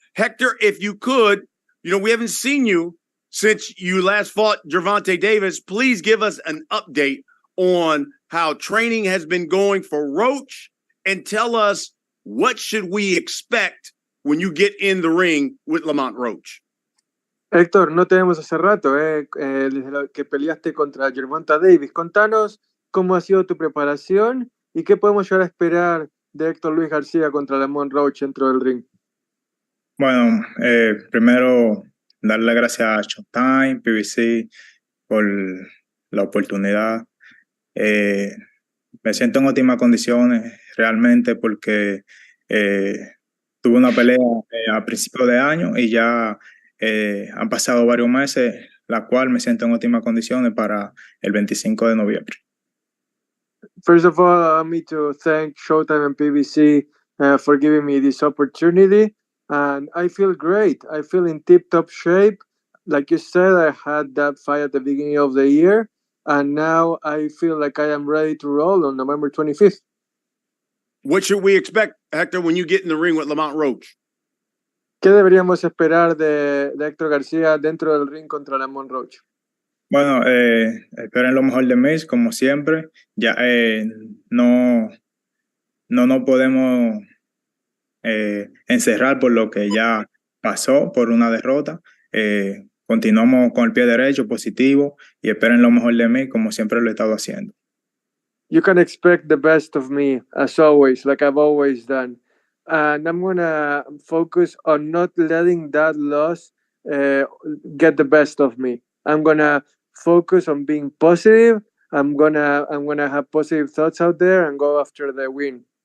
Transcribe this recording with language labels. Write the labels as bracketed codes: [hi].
[en] Hector, if you could, we haven't seen you since you last fought Gervonta Davis. Please give us an update on how training has been going for Roach, and tell us what should we expect when you get in the ring with Lamont Roach. [es] Héctor, no te vemos hace rato, desde lo que peleaste contra Gervonta Davis. Contanos cómo ha sido tu preparación y qué podemos llegar a esperar de Héctor Luis García contra Lamont Roach dentro del ring. Bueno, primero darle gracias a Showtime PPV por la oportunidad. Me siento en óptimas condiciones realmente porque tuve una pelea a principios de año y ya han pasado varios meses, la cual me siento en óptimas condiciones para el 25 de noviembre. [en] First of all, allow me to thank Showtime and PBC for giving me this opportunity. And I feel great. I feel in tip-top shape. Like you said, I had that fight at the beginning of the year. And now I feel like I am ready to roll on November 25th. What should we expect, Hector, when you get in the ring with Lamont Roach? [es] ¿Qué deberíamos esperar de Héctor García dentro del ring contra Lamont Roach? Bueno, esperen lo mejor de mí, como siempre. Ya no nos podemos encerrar por lo que ya pasó, por una derrota. Continuamos con el pie derecho, positivo, y esperen lo mejor de mí, como siempre lo he estado haciendo. [en] You can expect the best of me, as always, like I've always done. And I'm going to focus on not letting that loss get the best of me. I'm going to focus on being positive. I'm gonna have positive thoughts out there and go after the win.